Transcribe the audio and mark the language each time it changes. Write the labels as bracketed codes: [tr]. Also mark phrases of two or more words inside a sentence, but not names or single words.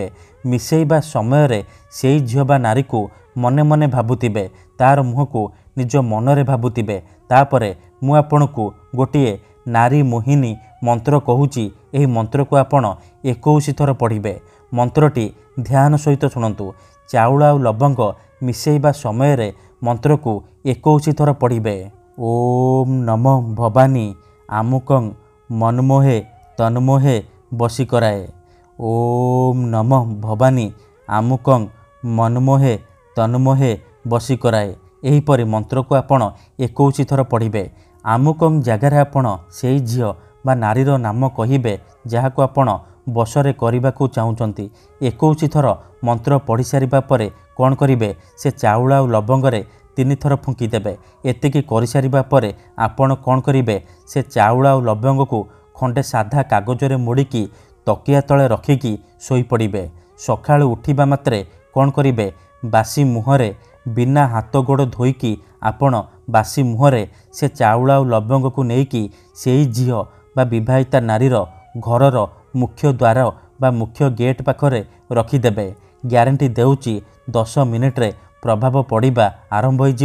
[or] ମିଶେଇବା ସମୟ ରେ ସେଇ ଝିଅ ବା ନାରୀ କୁ ମନେ ମନେ ଭାବୁଥିବେ, ତାର ମୁହଁ କୁ ନିଜ ମନରେ ଭାବୁଥିବେ। ତାପରେ ମୁଁ ଆପଣଙ୍କୁ ଗୋଟିଏ ନାରୀ ମୋହିନୀ ମନ୍ତ୍ର କହୁଛି, ଏହି ମନ୍ତ୍ର କୁ ଆପଣ 21 ଥର ପଢ଼ିବେ। ମନ୍ତ୍ରଟି ଧ୍ୟାନ ସହିତ ଶୁଣନ୍ତୁ। ଚାଉଳ ଆଉ ଲବଙ୍ଗ ମିଶେଇବା ସମୟ ରେ ମନ୍ତ୍ର କୁ 21 ଥର ପଢ଼ିବେ। [sa] ओम नमः भवानी आमुकं मनमोहे तन्मोहे वशीकराय। ओम नमः भवानी आमुकं मनमोहे तन्मोहे वशीकराय। [or] ଏହିପରି ମନ୍ତ୍ର କୁ ଆପଣ 21 ଥର ପଢ଼ିବେ। ଆମୁକଂ ଜଗାର ଆପଣ ସେଇ ଝିଅ ବା ନାରୀର ନାମ କହିବେ ଯାହାକୁ ଆପଣ ବଶରେ କରିବାକୁ ଚାହୁଁଛନ୍ତି। 21 ଥର ମନ୍ତ୍ର ପଢ଼ି ସାରିବା ପରେ କଣ କରିବେ, ସେ ଚାଉଳ ଆଉ ଲବଙ୍ଗରେ 3 ଥର ଫୁଙ୍କି ଦେବେ। ଏତିକି କରି ସାରିବା ପରେ ଆପଣ କଣ କରିବେ, ସେ ଚାଉଳ ଆଉ ଲବଙ୍ଗ କୁ ଖଣ୍ଡେ ସାଧା କାଗଜରେ ମୋଡ଼ିକି ତକିଆ ତଳେ ରଖିକି ଶୋଇ ପଡ଼ିବେ। ସକାଳୁ ଉଠିବା ମାତ୍ରେ କଣ କରିବେ, ବାସି ମୁହଁରେ ବିନା ହାତ ଗୋଡ଼ ଧୋଇକି ଆପଣ ବାସି ମୁହଁରେ ସେ ଚାଉଳ ଆଉ ଲବଙ୍ଗ କୁ ନେଇକି ସେଇ ଝିଅ ବା ବିବାହିତା ନାରୀର ଘରର ମୁଖ୍ୟ ଦ୍ୱାର ବା ମୁଖ୍ୟ ଗେଟ ପାଖରେ ରଖିଦେବେ। ଗ୍ୟାରେଣ୍ଟି ଦେଉଛି 10 ମିନିଟରେ ପ୍ରଭାବ ପଡ଼ିବା ଆରମ୍ଭ ହୋଇଯିବ।